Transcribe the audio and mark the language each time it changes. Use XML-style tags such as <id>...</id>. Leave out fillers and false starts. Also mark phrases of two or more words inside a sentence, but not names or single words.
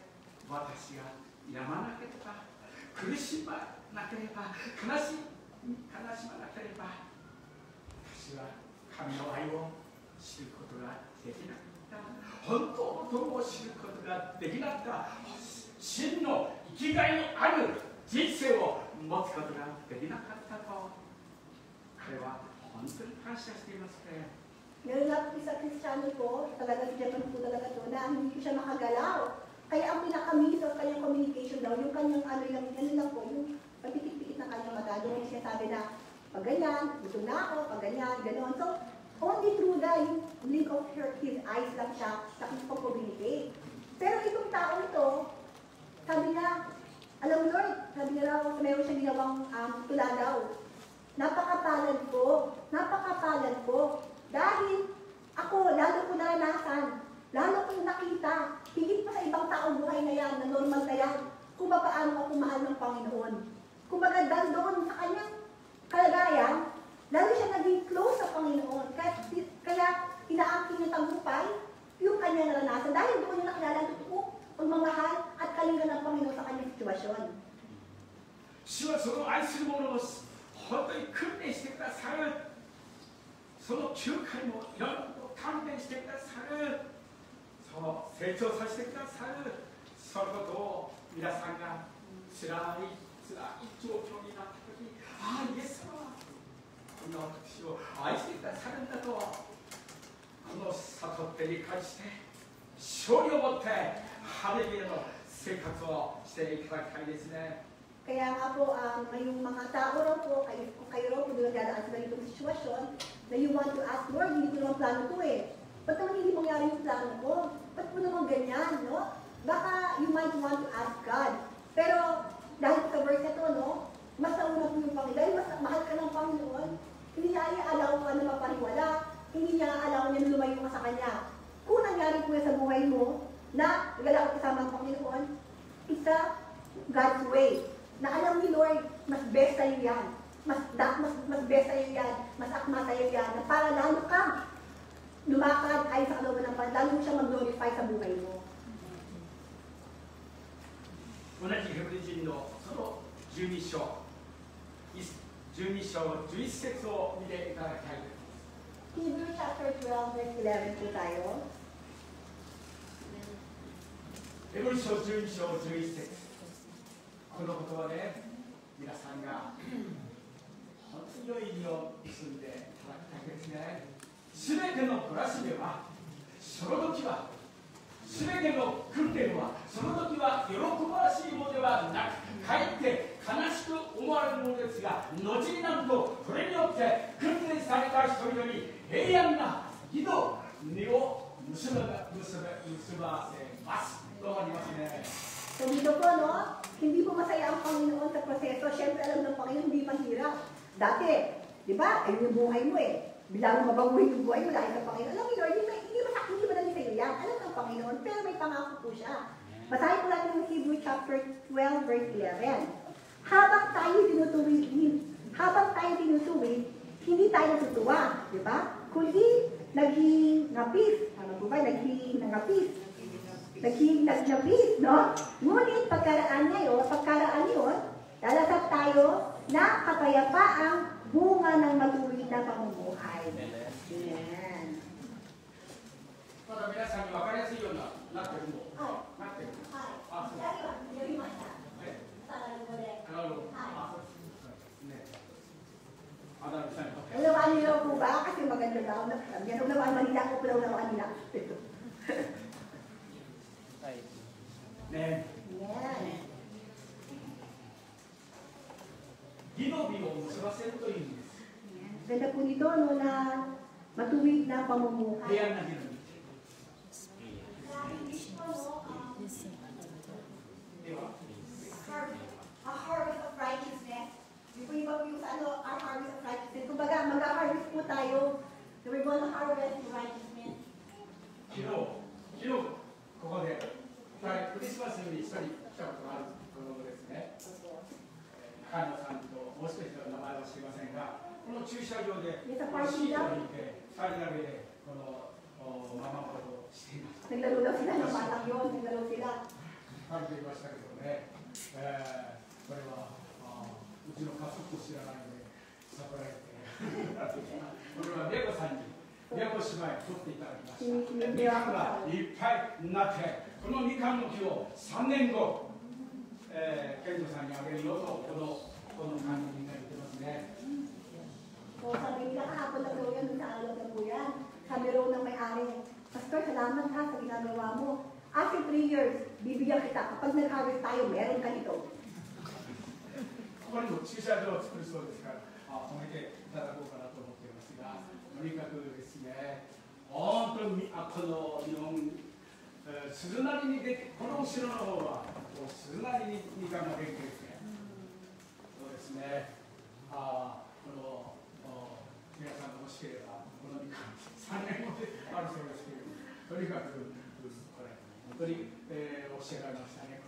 <ja>私がやまなければ、苦しまなければ、悲しまなければ、私は神の愛を知ることができなかった。本当の友を知ることができなかった。真の生きがいのある人生を持つことができなかったと、これは本当に感謝していますね。</ja> <tl>Meron nga po isa Kristiyano po, talaga si Japan po talaga to, na hindi ko siya makagalaw. Kaya ang pinaka-</tl> <en>means of</en> <tl>kanyang communication daw, yung kanyang ano lang po, yung pagpipit-pikit ng kanyang mata, doon siya sabi na, pag ganyan, gusto na ako, pag ganyan, gano'n.</tl> <en>So, only through the blink of his eyes</en> <tl>lang siya nakikipag-communicate. Pero itong tao ito, sabi niya, alam mo Lord, sabi niya raw, mayroon siyang ginawang tula daw. Napakapalad ko. Dahil ako, lalo ko naranasan, lalo kong nakita, higit pa sa ibang taong buhay na yan, na normal na yan, kung paano ako mahal ng Panginoon. Kung baga doon sa kanyang kalagayan, lalo siya naging close sa Panginoon. Kaya inaangkin niya tagumpay yung kanyang naranasan. Dahil doon niya nakilala ang totoo, pagmamahal at kalinga ng Panginoon sa kanyang sitwasyon.</tl> <ja>主はその愛する者を本当に訓練してくださる。その9回もいろんなことを勘弁してくださる。そう成長させてくださる。そのことを皆さんが辛い状況になったとき、ああ、イエス様はこんな私を愛してくださるんだと、この悟って理解して勝利を持ってハレルヤの生活をしていただきたいですね。</ja> <tl>Kaya nga po, ngayong mga tao raw po, kung kayo raw po dadaan sa ganitong sitwasyon, na</tl> <en>you want to ask,</en> <tl>Lord, hindi ko naman plano to eh. Ba't naman hindi mangyari yung plano ko? Ba't po naman ganyan, no? Baka</tl> <en>you might want to ask God.</en> <tl>Pero dahil sa verse na to, no, mas nauna po yung Panginoon. Dahil mas mahal ka ng Panginoon, hindi niya i-allow ka na mapaniwala, hindi niya allow niya na lumayo ka sa Kanya. Kung nangyari po sa buhay mo, na nagalaw kasama ang Panginoon, isa</tl> <en>God's way.</en> <tl>Na alam ni Lord, mas best sa'yo yan. Mas best sa'yo yan. Mas akma sa'yo yan. Na para lalo ka lumakad ay sa kalooban ng Panginoon, lalo mo siya mag-glorify sa buhay mo.</tl> <ja>同じヘブル人のその12章11節を見ていただきたいと思います。</ja> <en>Hebrews chapter 12, verse 11</en> <tl>po tayo.</tl> <ja>ヘブル書12章11節。このことはね、皆さんが本当に良い意味を結んでいただきたいですね。すべての懲らしめは、その時は、すべての訓練は、その時は喜ばしいものではなく、かえって悲しく思われるものですが、後になると、これによって訓練された人々に平安な義の根を結ばせます。とありますね。</ja> <tl>So dito po, no, hindi po masaya ang Panginoon sa proseso. Siyempre, alam ng Panginoon, hindi mahirap. Dati, di ba, ayun yung buhay mo eh. Bilang mabaguhin yung buhay mo dahil sa Panginoon. Alam mo, Lord, hindi madali sa'yo yan. Alam ng Panginoon, pero may pangako po siya. Basahin po natin yung</tl> <en>Hebrews chapter 12, verse 11.</en> <tl>Habang tayo tinutuwid, hindi tayo natutuwa. Di ba? Kundi, naging ngapis. Ano po ba? Naging ngapis. Nagnapis, no? Ngunit pagkaraan yun, lalasap tayo na kapayapaang bunga ng matuwid na pamumuhay. Amen.</tl> <ja>まだ皆さんに分かりやすいようなってるの。なってる。あ、そう。読みました。ね。さらにこれ。なるほど。あ、そうですね。アダルさんにとって。</ja> <tl>Unawaan nila po ba? Kasi maganda daw. Unawaan manila ko, pero unawaan nila.</tl> <ja>ね。義の実を結ばせるというんです。</ja> <tl>Ganda po nito, no, na matuwid na pamumuhay.</tl> <ja>平安な義の実。では。</ja> <en>A harvest of righteousness.</en> <tl>Yung iba po yung sa ano,</tl> <en>our harvest of righteousness.</en> <tl>Kumbaga, mag-harvest po tayo.</tl> <en>So we're going to harvest righteousness.</en> <ja>昨日ここでクリスマスに一緒に来たことがある子供ですね。中野さんともう一人の名前は知りませんが、この駐車場でシートを引いて2人だけでこのママことをしていました。</ja> <tl>Naglaro daw sila ng batang yun. Naglaro sila.</tl> <ja>感じていましたけどね。これはうちの家族を知らないのでサプライズで。これはメコさんに。宮古姉妹取っていただきました。みかんがいっぱいになって、このみかんの木を3年後、健二さんにあげるよとこのこの感じになってますね。</ja> <tl>So sabi nila kahapon na daw yan, sa alog na po yan. Sabi raw ng may-ari, Pastor, salamat ha sa ginagawa mo.</tl> <en>After 3 years,</en> <tl>bibigyan kita. Kapag nag-harvest tayo, meron ka nito.</tl> <ja>ここにも駐車場を作るそうですから、止めていただこうかなと思っていますが、とにかくですね、本当にこの日本、鈴なりにでこの後ろの方は鈴なりにみかんができてですね、そうですね、この皆さんが欲しければこのみかん3年後であるそうですけれども、とにかくこれ本当に、おっしゃられましたね。</ja>